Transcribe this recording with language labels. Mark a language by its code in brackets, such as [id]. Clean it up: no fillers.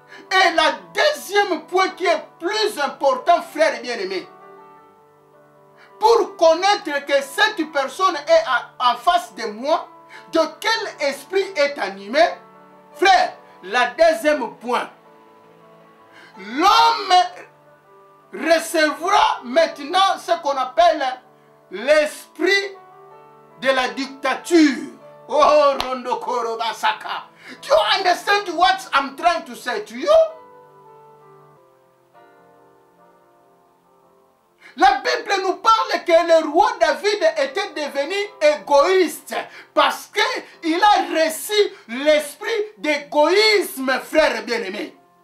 [fr] Et le deuxième point qui est plus important, frères et bien-aimés, pour connaître que cette personne est en face de moi, de quel esprit est animé, frère, le deuxième point, l'homme recevra maintenant ce qu'on appelle l'esprit de la dictature. Oh, Rondo Koro Basaka. [en] Do you understand what I'm trying to say to you? [fr] La Bible nous parle que le roi David était devenu égoïste parce qu'il a reçu l'esprit d'égoïsme, frère bien-aimé.